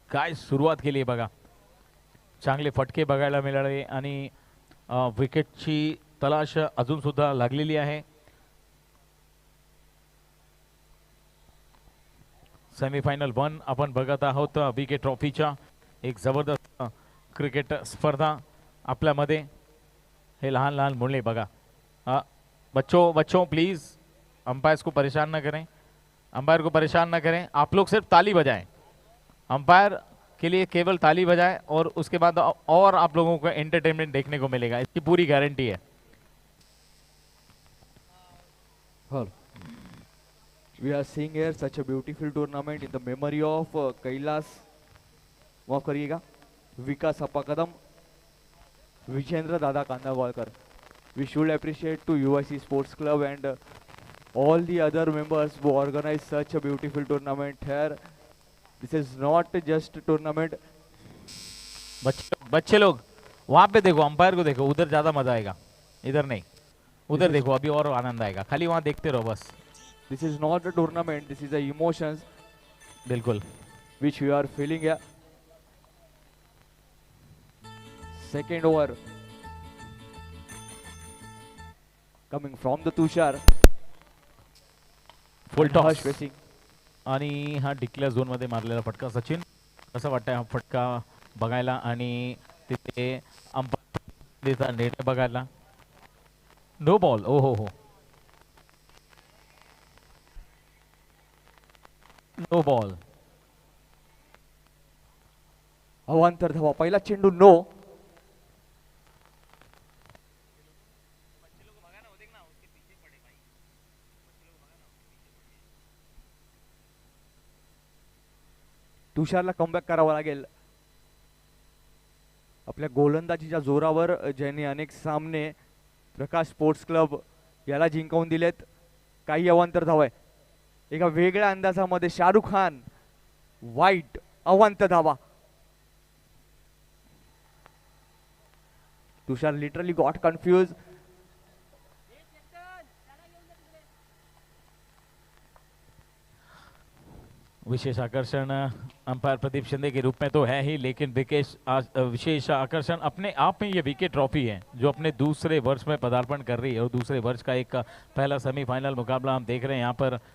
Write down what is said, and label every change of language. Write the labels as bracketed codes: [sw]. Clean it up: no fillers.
[mr] काय सुरुवात केली बघा, चांगले फटके बघायला मिळाले आणि विकेटची तलाश अजून सुद्धा लागलेली आहे। सेमीफायनल 1 आपण बघत आहोत बीके ट्रॉफीच्या। एक जबरदस्त क्रिकेट स्पर्धा आपल्यामध्ये। हे लहान लहान मुले बघा, [hi] बच्चों प्लीज अंपायर्स को परेशान ना करें, अंपायर को परेशान ना करें, आप लोग सिर्फ ताली बजाएं। अंपायर के लिए केवल ताली बजाएं और उसके बाद और आप लोगों को एंटरटेनमेंट देखने को मिलेगा, इसकी पूरी गारंटी है। [en] We are seeing here such a beautiful tournament in the memory of Kailas. [hi] माफ करिएगा, विकास अप्पा कदम, विजेंद्र दादा कांदावालकर. [en] We should appreciate to UIC Sports Club and all the other members who organize such a beautiful tournament here. This is not just a tournament. [hi] बच्चे लोग वहां पे देखो, umpire को देखो, उधर ज्यादा मजा आएगा, इधर नहीं, उधर देखो, अभी और आनंद आएगा, खाली वहां देखते रहो बस. [en] This is not a tournament. This is the emotions [hi] बिल्कुल. [en] which we are feeling here. Second over coming from the Tushar. Full And toss Harsh facing. [mr] आणि हा डिक्लेअर झोन मध्ये मारलेला फटका. सचिन कसं वाटतंय हा फटका बघायला आणि तिथे अंपायरचा निर्णय बघायला? [en] No ball. ओ हो, no ball. [mr] अवांतर धावा, पहिला चेंडू नो. तुषारला कमबॅक करावा लागेल. आपल्या गोलंदाजीच्या जोरावर ज्यांनी अनेक सामने प्रकाश स्पोर्ट्स क्लब याला जिंकवून दिलेत. काही अवांतर धावा आहे. एका वेगळ्या अंदाजामध्ये शाहरुख खान वाईट अवांतर धावा. [en] Tushar literally got confuse. [hi] विशेष आकर्षण अंपायर प्रदीप शिंदे के रूप में तो है ही, लेकिन विशेष आकर्षण अपने आप में ये विकेट ट्रॉफी है जो अपने दूसरे वर्ष में पदार्पण कर रही है और दूसरे वर्ष का एक पहला सेमीफाइनल मुकाबला हम देख रहे हैं यहाँ पर.